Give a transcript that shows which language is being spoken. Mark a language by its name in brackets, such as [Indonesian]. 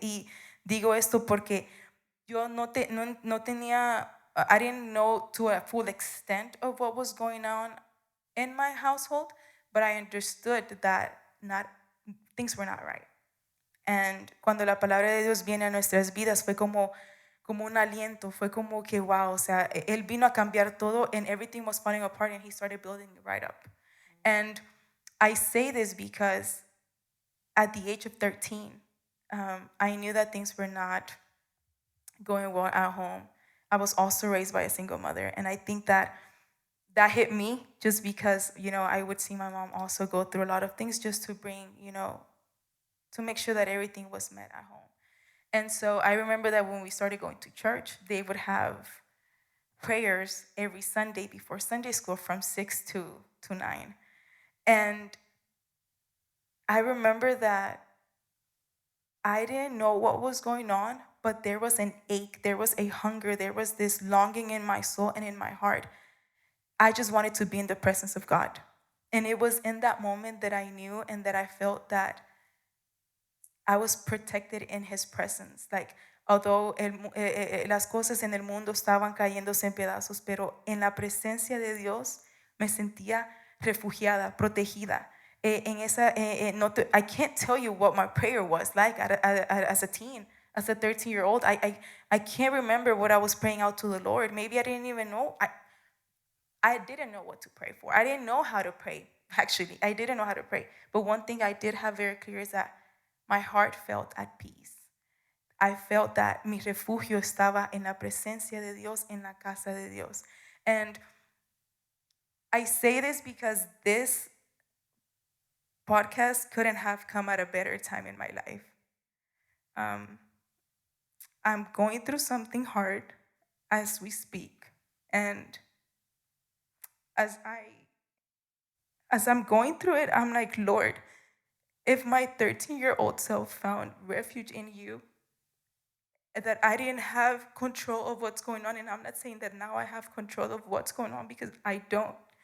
[Spanish] Y digo esto porque yo no tenía, [English] I didn't know to a full extent of what was going on in my household, but I understood that things were not right. [Spanish] And cuando la palabra de Dios viene a nuestras vidas fue como un aliento, fue como que wow, él vino a cambiar todo [English] and everything was falling apart and he started building it right up. And I say this because at the age of 13, I knew that things were not going well at home. I was also raised by a single mother, and I think that hit me just because, I would see my mom also go through a lot of things just to bring, to make sure that everything was met at home. And so I remember that when we started going to church, they would have prayers every Sunday before Sunday school from 6 to 9. And I remember that I didn't know what was going on, but there was an ache, there was a hunger, there was this longing in my soul and in my heart. I just wanted to be in the presence of God. And it was in that moment that I knew and that I felt that I was protected in His presence. Like, although [Spanish] las cosas en el mundo estaban cayéndose en pedazos, pero en la presencia de Dios me sentía refugiada, protegida. [English] I can't tell you what my prayer was like as a teen, as a 13-year-old. I can't remember what I was praying out to the Lord. Maybe I didn't even know. I didn't know what to pray for. I didn't know how to pray. Actually, I didn't know how to pray. But one thing I did have very clear is that my heart felt at peace. I felt that [Spanish] mi refugio estaba en la presencia de Dios, en la casa de Dios. [English] And I say this because this podcast couldn't have come at a better time in my life. I'm going through something hard as we speak. And as I'm going through it, I'm like, Lord, if my 13-year-old self found refuge in you, that I didn't have control of what's going on, and I'm not saying that now I have control of what's going on because I don't.